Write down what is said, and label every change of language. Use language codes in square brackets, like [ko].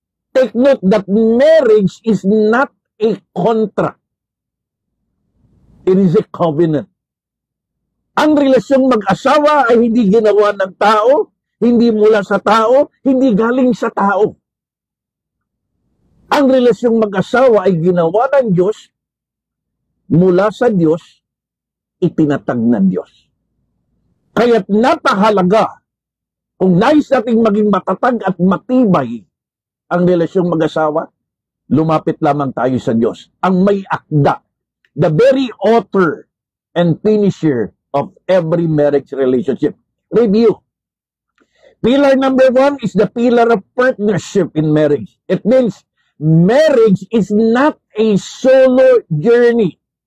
[en] Take note that marriage is not a contract. It is a covenant. [tl] Ang relasyong mag-asawa ay hindi ginawa ng tao, hindi mula sa tao, hindi galing sa tao. Ang relasyong mag-asawa ay ginawa ng Diyos, mula sa Diyos, itinatag ng Diyos. Kaya't napahalaga kung nais nating maging matatag at matibay ang relasyong mag-asawa, lumapit lamang tayo sa Diyos. Ang may akda, [en] the very author and finisher of every marriage relationship. Review. Pillar number 1 is the pillar of partnership in marriage. It means marriage is not a solo journey.